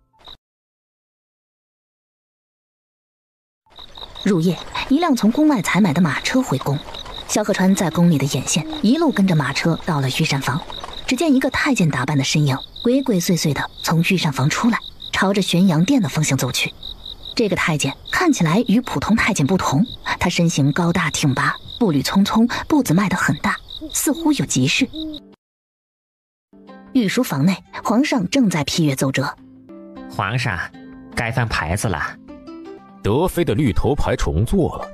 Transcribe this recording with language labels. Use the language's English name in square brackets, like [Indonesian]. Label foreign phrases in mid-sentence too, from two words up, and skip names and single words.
[Chinese] 入夜，一輛從宮外採買的馬車回宮，蕭賀川在宮裡的眼線一路跟着馬車到了御膳房，只見一個太監打扮的身影鬼鬼祟祟的從御膳房出來，朝着玄陽殿的方向走去。這個太監看起來與普通太監不同，他身形高大挺拔，步履匆匆，步子邁得很大，似乎有急事。御書房內，皇上正在批閱奏折。皇上，該翻牌子了。德妃的绿頭牌重做了。